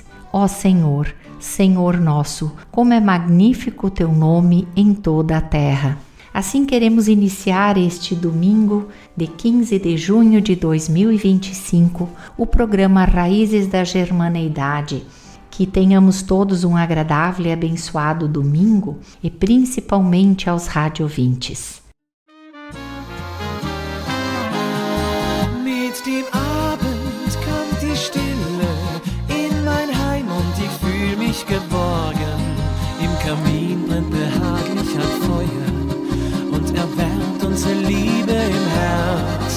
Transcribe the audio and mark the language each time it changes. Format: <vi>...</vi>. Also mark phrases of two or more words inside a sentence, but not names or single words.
<pt>Ó Senhor, Senhor nosso, como é magnífico o teu nome em toda a terra. Assim queremos iniciar este domingo de 15 de junho de 2025, o programa Raízes da Germaneidade. Que tenhamos todos um agradável e abençoado domingo, e principalmente aos radiovintes.</pt> <de>Mit dem Abend kommt die Stille in mein Heim und ich fühl mich geborgen. Im Kamin brennt behaglich ein Feuer und erwärmt unsere Liebe im Herz.</de>